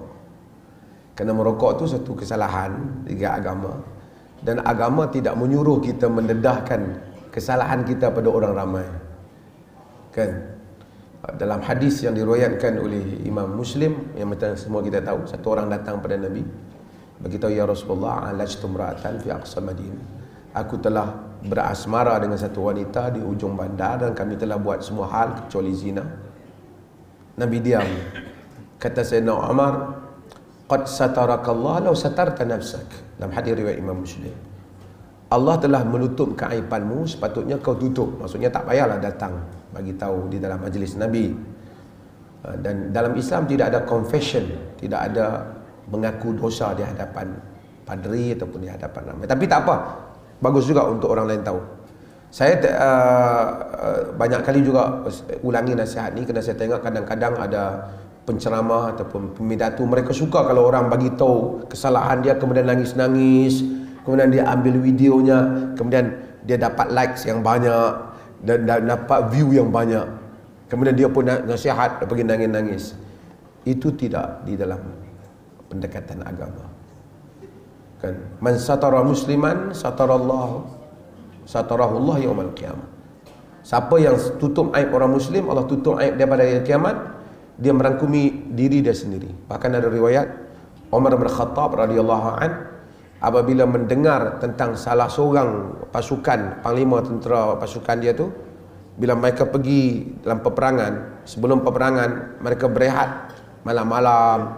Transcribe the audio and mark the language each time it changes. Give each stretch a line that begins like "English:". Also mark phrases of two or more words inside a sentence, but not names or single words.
Malay: Kerana merokok tu satu kesalahan di agama, dan agama tidak menyuruh kita mendedahkan kesalahan kita pada orang ramai. Kan? Dalam hadis yang diriwayatkan oleh Imam Muslim, yang semua kita tahu, satu orang datang pada Nabi beritahu,
Arabic: يا رسول الله عالجت امرأة في أقصى المدينة,
Malay: aku telah berasmara dengan satu wanita di ujung bandar dan kami telah buat semua hal kecuali zina. Nabi diam. Kata Sayyidina Umar,
Arabic: قد سترك الله لو سترت نفسك.
Malay: Dalam hadis riwayat Imam Muslim, Allah telah menutup keaibanmu, sepatutnya kau tutup. Maksudnya tak payahlah datang bagi tahu di dalam majlis Nabi. Dan dalam Islam tidak ada confession, tidak ada mengaku dosa di hadapan padri ataupun di hadapan ramai. Tapi tak apa, bagus juga untuk orang lain tahu. Saya banyak kali juga ulangi nasihat ni kerana saya tengok kadang-kadang ada penceramah ataupun pemidatu, mereka suka kalau orang bagi tahu kesalahan dia kemudian nangis-nangis, kemudian dia ambil videonya, kemudian dia dapat likes yang banyak dan dapat view yang banyak, kemudian dia pun nasihat pergi nangis-nangis. Itu tidak di dalam pendekatan agama. Kan,
Arabic: من ستر مسلما ستره الله يوم القيامة.
Malay: Siapa yang tutup aib orang muslim, Allah tutup aib dia pada hari kiamat. Dia merangkumi diri dia sendiri. Bahkan ada riwayat Umar bin Khattab
Arabic: رضي الله عن,
Malay: apabila mendengar tentang salah seorang pasukan, panglima tentera pasukan dia tu, bila mereka pergi dalam peperangan, sebelum peperangan mereka berehat malam-malam.